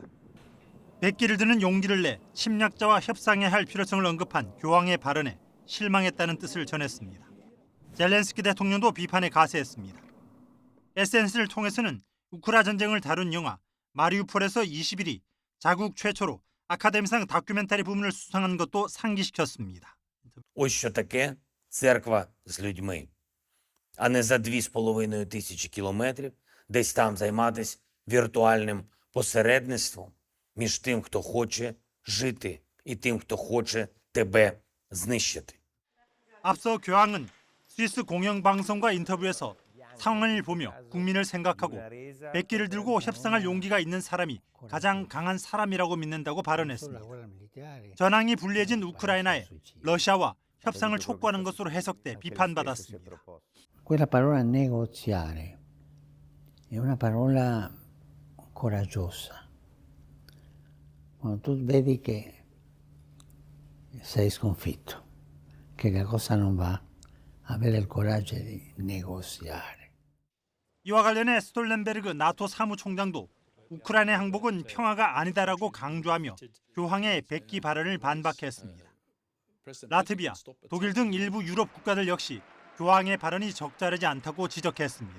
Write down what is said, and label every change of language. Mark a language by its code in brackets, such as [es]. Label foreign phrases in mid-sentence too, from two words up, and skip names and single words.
[ko] 백기를 드는 용기를 내 침략자와 협상해야 할 필요성을 언급한 교황의 발언에 실망했다는 뜻을 전했습니다. 젤렌스키 대통령도 비판에 가세했습니다. SNS를 통해서는 우크라 전쟁을 다룬 영화 마리우폴에서 21위 자국 최초로 아카데미상 다큐멘터리 부문을 수상한 것도 상기시켰습니다. [uk] Ось що таке церква з людьми, а не за 2,5 тисячі кілометрів десь там займатися віртуальним посередництвом між тим, хто хоче жити, і тим, хто хоче тебе знищити. [ko] 앞서 교황은 스위스 공영방송과 인터뷰에서 상황을 보며 국민을 생각하고 백기를 들고 협상할 용기가 있는 사람이 가장 강한 사람이라고 믿는다고 발언했습니다. 전황이 불리해진 우크라이나에 러시아와 협상을 촉구하는 것으로 해석돼 비판받았습니다. [it] Quella parola negoziare è una parola coraggiosa. Quando tu vedi che sei sconfitto, che la cosa non va, avere il coraggio di negoziare. [ko] 이와 관련해 스톨텐베르그 나토 사무총장도 우크라이나 항복은 평화가 아니다라고 강조하며 교황의 백기 발언을 반박했습니다. 라트비아, 독일 등 일부 유럽 국가들 역시 교황의 발언이 적절하지 않다고 지적했습니다.